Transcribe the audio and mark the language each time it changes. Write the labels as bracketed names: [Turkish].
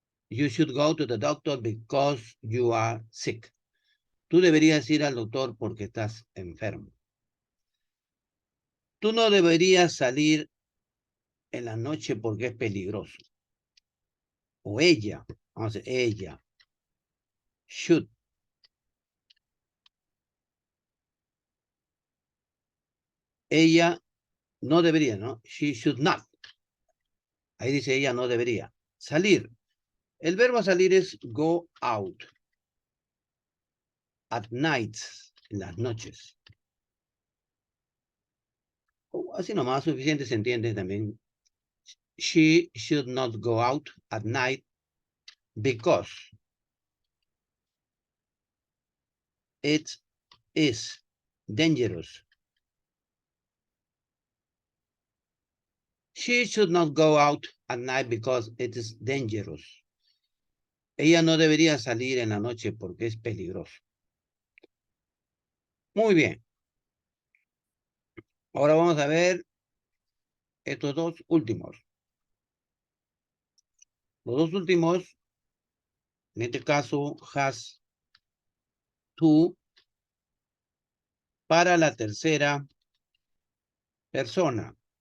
[English] You should go to the doctor because you are sick. [Spanish] Tú deberías ir al doctor porque estás enfermo. Tú no deberías salir en la noche porque es peligroso. O ella, vamos a decir, ella, should. Ella no debería, ¿no? [English] She should not. [Spanish] Ahí dice ella no debería. Salir. El verbo salir es go out. [English] At night, [Spanish] en las noches. Así nomás, suficiente se entiende también. [English] She should not go out at night because it is dangerous. She should not go out at night because it is dangerous. [Spanish] Ella no debería salir en la noche porque es peligroso. Muy bien. Ahora vamos a ver estos dos últimos. Los dos últimos, en este caso, has to, para la tercera persona.